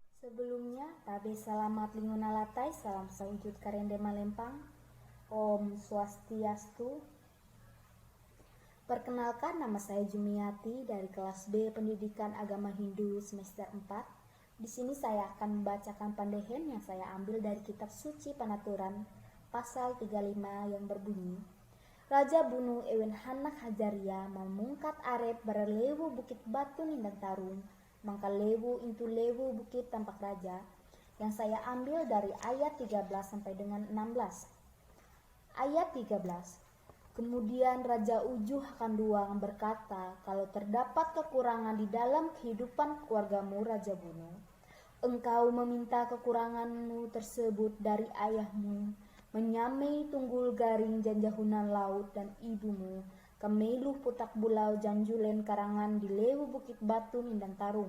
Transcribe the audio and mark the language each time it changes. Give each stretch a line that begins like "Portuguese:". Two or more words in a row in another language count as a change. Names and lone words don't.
Ngaju: Sebelumnya, tabe selamat linguna latai, salam sawujud karende malempang.
Balinese: Om Swastiastu.
Indonesian: Perkenalkan, nama saya Jumiati dari kelas B Pendidikan Agama Hindu semester 4. Di sini saya akan membacakan pandehen yang saya ambil dari kitab suci Panaturan pasal 35 yang berbunyi,
Ngaju: Raja Bunu Ewen Hanak Hajaria memungkat arep berlewu bukit batu nindang tarung, mangka lewu intu lewu bukit tampak raja,
Indonesian: yang saya ambil dari ayat 13 sampai dengan 16. Ayat 13. Kemudian Raja Ujuh Kanduang berkata, kalau terdapat kekurangan di dalam kehidupan keluargamu Raja Bunu, engkau meminta kekuranganmu tersebut dari ayahmu, menyamai tunggul garing janjahunan laut dan ibumu, kemeluh putak bulau janjulen karangan di lewu bukit batu nindang tarung.